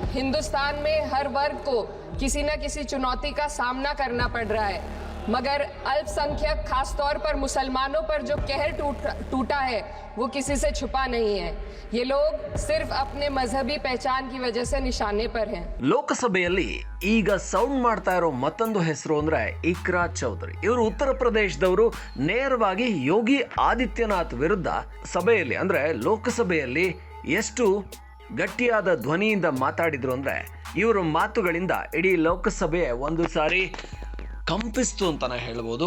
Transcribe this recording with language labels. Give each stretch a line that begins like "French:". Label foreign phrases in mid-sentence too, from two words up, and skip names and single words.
Hindi: हिंदुस्तान में हर वर्ग को किसी न किसी चुनौती का सामना करना पड़ रहा है, मगर अल्पसंख्यक खासतौर पर मुसलमानों पर जो कहर टूटा है वो किसी से छुपा नहीं है। ये लोग सिर्फ अपने मजहबी पहचान की वजह से निशाने पर हैं।
Kannada: ಲೋಕಸಭೆಯಲ್ಲಿ ಈಗ ಸೌಂಡ್ ಮಾಡ್ತಾ ಇರೋ ಮತ್ತೊಂದು ಹೆಸರು ಅಂದ್ರೆ ಇಕ್ರಾ ಚೌಧರಿ. ಇವರು ಉತ್ತರ ಪ್ರದೇಶದವರು. ನೇರವಾಗಿ ಯೋಗಿ ಆದಿತ್ಯನಾಥ್ ವಿರುದ್ಧ ಸಭೆಯಲ್ಲಿ ಅಂದ್ರೆ ಲೋಕಸಭೆಯಲ್ಲಿ ಎಷ್ಟು ಗಟ್ಟಿಯಾದ ಧ್ವನಿಯಿಂದ ಮಾತಾಡಿದ್ರು ಅಂದ್ರೆ ಇವರ ಮಾತುಗಳಿಂದ ಇಡೀ ಲೋಕಸಭೆ ಒಂದು ಸಾರಿ ಕಂಪಿಸ್ತು ಅಂತಾನೆ ಹೇಳ್ಬೋದು.